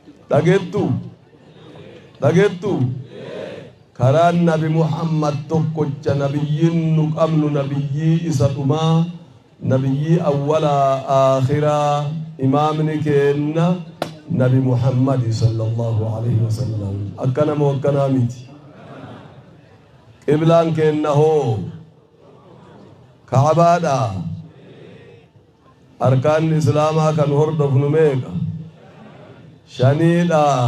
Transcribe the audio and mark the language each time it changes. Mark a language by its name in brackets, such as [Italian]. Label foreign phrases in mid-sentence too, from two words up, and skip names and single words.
[Oromo] Dhageettu? Dhageettu? Karaan Nabi Muhammad tokkocha, nabiyyiin nu qabnu, nabiyyii isa dhumaa, nabiyyii awwalaa, aakhiraa, imaamni keenna, Nabi Muhammad [Arabic] صلى الله عليه وسلم. [Oromo] Akkana moo akkanaa miti? Qiblaan keenna hoo? Ka'abaadha. Arkaan Islaamaa kan hordofnu meeqa? Shaniidha.